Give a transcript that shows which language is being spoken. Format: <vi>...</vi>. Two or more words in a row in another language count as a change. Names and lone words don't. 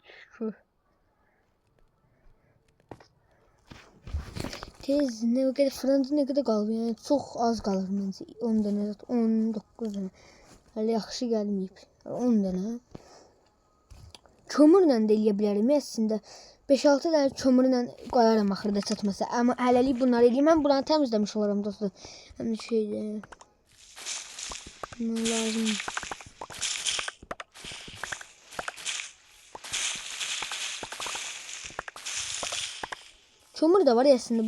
<az>Şükür. Tez ne kadar fırında ne kadar qalıb? Yəni çox az qalır məncə. 10 dənə, 19 dənə. Hələ yaxşı gəlməyib. 10 dənə. Kömürlə də eləyə bilərim əslində. 5-6 dənə kömürlə qoyaram axırda çatmasa. Amma hələlik bunları eləyim. Mən buranı təmizləmiş olaram dostlar. Həm şeydə.</az> <tr>Ne lazım? Kömür de var ya aslında.</tr>